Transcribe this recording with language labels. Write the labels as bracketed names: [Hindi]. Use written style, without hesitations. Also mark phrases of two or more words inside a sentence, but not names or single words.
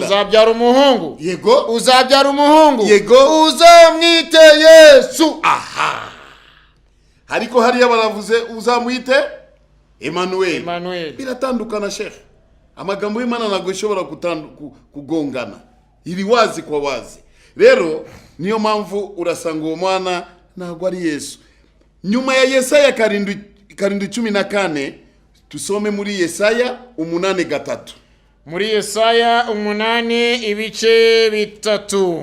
[Kinyarwanda] Uzabyara umuhungu. Uzabyara umuhungu. Uzamwite Yesu. Ariko hariya baravuze uzamwite Emmanuel. Biratandukana sheikh. Amagambo y'Imana ntabwo ishobora kugongana. [Swahili] Iri wazi kwa wazi. [Kinyarwanda] Rero niyo mpamvu urasanga uwo mwana ntabwo ari Yesu. Nyuma ya Yesaya 14 tusome muri Yesaya 8:3. Muri Yesaya 8:3.